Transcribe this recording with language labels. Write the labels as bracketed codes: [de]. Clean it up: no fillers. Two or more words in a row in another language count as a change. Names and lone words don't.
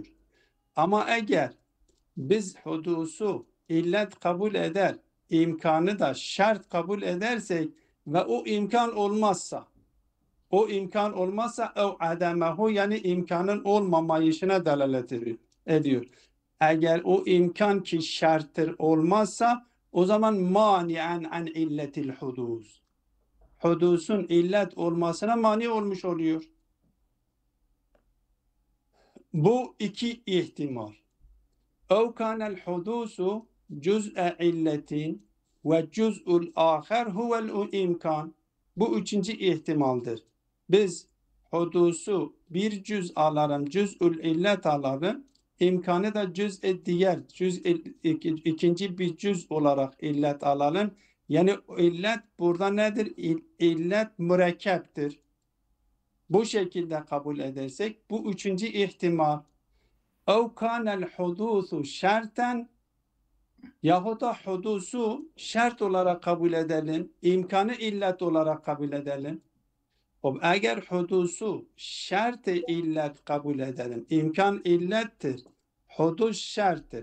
[tr] Ama eğer biz hudusu illet kabul eder, imkanı da şart kabul edersek ve o imkan olmazsa o ademehu, yani imkanın olmamayışına delalet ediyor. Eğer o imkan ki şarttır olmazsa o zaman [ar] مانعا عن علة الحدوث. [tr] Hudusun illet olmasına mani olmuş oluyor. Bu iki ihtimal. [ar] اَوْ كَانَ الْحُدُوسُ جُزْءَ عِلَّةٍ وَجُزْءُ الْآخَرْ هُوَ الْاِمْكَانِ. [tr] Bu üçüncü ihtimaldir. Biz hudusu bir cüz alalım, cüz'ül illet alalım, imkanı da diğer, ikinci bir cüz olarak illet alalım. Yani illet burada nedir? İllet mürekkeptir. Bu şekilde kabul edersek bu üçüncü ihtimal. [ar] اَوْ كَانَ الْحُدُوثُ [tr] şerten, yahut da hudusu şart olarak kabul edelim, imkanı illet olarak kabul edelim. Eğer hudusu şart-ı illet kabul edelim, imkan illettir, hudus şarttır.